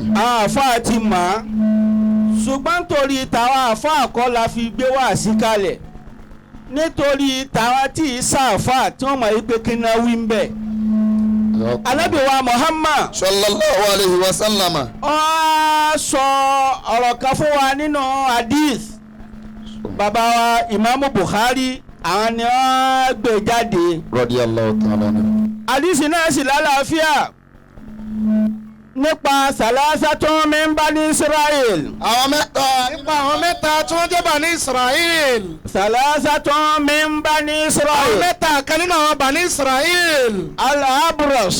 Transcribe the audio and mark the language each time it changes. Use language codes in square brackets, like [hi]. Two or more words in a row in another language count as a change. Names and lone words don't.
[yo] àwọn àfáà ti mọ̀ á ṣùgbọ́n nítorí tàwọn àfáà kọ́ la fi gbé wáàsí kalẹ̀ nítorí tàwọn tí ì sáàfáà tí wọ́n mọ̀ yí pé kí n náà wí ń bẹ̀. Ànábì wa Muhammad [ar] صلى الله عليه وسلم. [yo] ó sọ ọ̀rọ̀ kan fún wa nínú hadith bàbá wa Imam Bukhari àwọn ni wọ́n gbé jáde. [ar] رضي الله تعالى عنه. [yo] hadith náà sì lálàáfíà nípa [ar] ثلاثة من بني إسرائيل. [yo] àwọn mẹ́ta nípa àwọn mẹ́ta tí wọ́n jẹ́ [ar] بني إسرائيل. ثلاثة من بني [yo] àwọn [ar] Israel. [yo] mẹ́ta kan nínú àwọn [ar] بني إسرائيل. al-abras